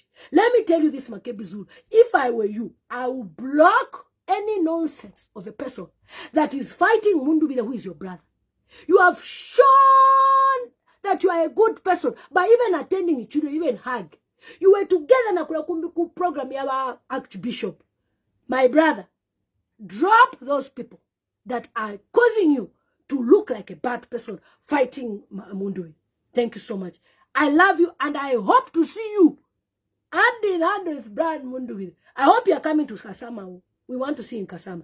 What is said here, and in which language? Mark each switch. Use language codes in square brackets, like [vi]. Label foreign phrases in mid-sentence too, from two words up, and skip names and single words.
[en] Let me tell you this, Makebi Zulu. If I were you, I would block any nonsense of a person that is fighting Mundubile, who is your brother. You have shown that you are a good person by even attending it, you even hug. You were together [bem] na kula [en] program ya Archbishop. My brother, drop those people that are causing you to look like a bad person fighting Mundubile. Thank you so much. I love you and I hope to see you hand in hand with Brian Mundubile. I hope you are coming to Kasama. We want to see you in Kasama.